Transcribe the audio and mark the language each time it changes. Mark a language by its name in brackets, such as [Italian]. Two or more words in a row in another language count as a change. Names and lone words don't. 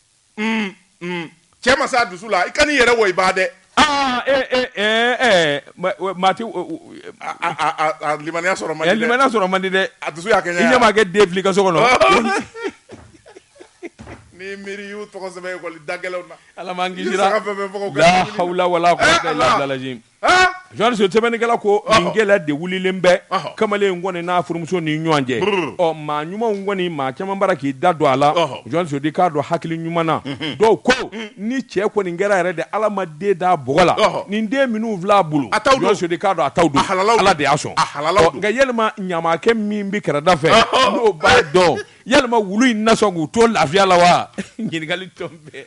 [Bambara] cɛ ma s'a dusu la i kan'i yɛrɛ wa i ba dɛ mati limaniya sɔrɔ man di dɛ limaniya sɔrɔ man di dɛ a dusu y'a kɛ ɲɛ i ɲɛ ma kɛ den fili ka so kɔnɔ ni miiri y'u tɔgɔ sɛbɛn ekɔli dagɛlɛnw na ala m'an kisira [Arabic] لا حول ولا قوة إلا بالله [Bambara] Jean so tɛmɛnikɛla ko nin gɛlɛya de wulilen bɛ kamalen kɔni n'a furumuso ni ɲɔgɔn cɛ maa ɲumanw kɔni maa caman bara k'i da don a la Jean so di k'a dɔn hakili ɲuman na dɔw ko ni cɛ kɔni kɛra yɛrɛ de ala ma den d'a bɔgɔ la nin den minnu filɛ a bolo Jean so di k'a dɔn a t'aw don ala de y'a sɔn nka yalima ɲamakɛ min bɛ kɛrɛda fɛ n'o b'a dɔn yalima wulu in na sɔn k'u to lafiya la wa ɲininkali tɔn bɛɛ